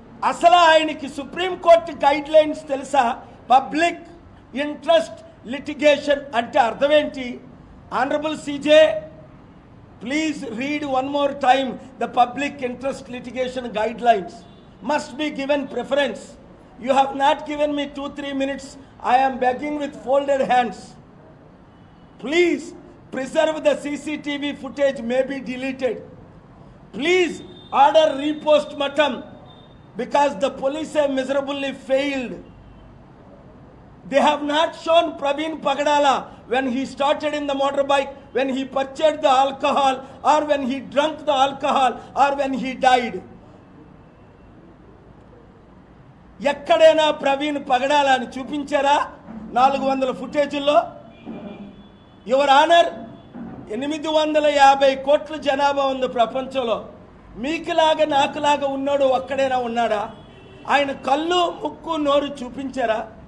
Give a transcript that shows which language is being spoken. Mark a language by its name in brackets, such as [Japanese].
[Telugu] అసలు ఆయనకి supreme court guide lines తెలుసా? పబ్లిక్ ఇంట్రెస్ట్ లిటిగేషన్ అంటే అర్థం ఏంటి? [English] Honourable CJ, please read one more time the public interest litigation guidelines. Must be given preference. You have not given me 2-3 minutes. I am begging with folded hands. Please preserve the CCTV footage, may be deleted. Please order repost-mortem because the police have miserably failed. They have not shown Praveen Pagadala when he started in the motorbike, when he purchased the alcohol, or when he drank the alcohol, or when he died. [Telugu] ఎక్కడైనా ప్రవీణ్ పగడాల అని చూపించారా 400 ఫుటేజీల్లో? [English] your honour, [Telugu] 850 కోట్ల జనాభా ఉంది ప్రపంచంలో. మీకులాగా నాకులాగా ఉన్నాడు ఒక్కడైనా ఉన్నాడా? ఆయన కళ్ళు, ముక్కు, నోరు చూపించారా?